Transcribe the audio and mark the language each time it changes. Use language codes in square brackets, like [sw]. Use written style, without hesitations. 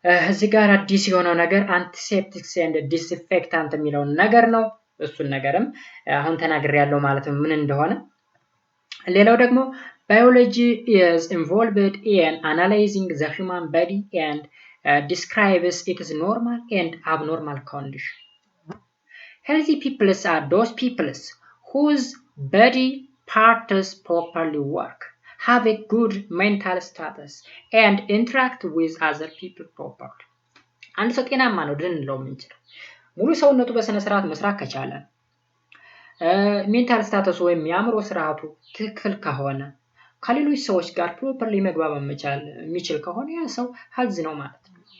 [am] እዚህ ጋር አዲስ የሆነው ነገር አንቲሴፕቲክስ ኤንድ ዲስኢንፌክታንት የሚለው ነገር ነው። እሱን ነገርም አሁን ተናግሬያለሁ ማለት ነው ምን እንደሆነ። ሌላው ደግሞ [en] biology is involved in analyzing the human body and describes its normal and abnormal condition. Healthy peoples are those peoples whose body parts properly work, have a good mental status, and interact with other people properly. [am] አንድ ሰው ጤናማ ነው ልንለው የምንችለው ሙሉ ሰውነቱ በስነ ስርዓት መስራት ከቻለ ሜንታል ስታተስ ወይም የአእምሮ ስርዓቱ ትክክል ከሆነ ከሌሎች ሰዎች ጋር ፕሮፐርሊ መግባባት መቻል የሚችል ከሆነ ያ ሰው ሄልዚ ነው ማለት ነው።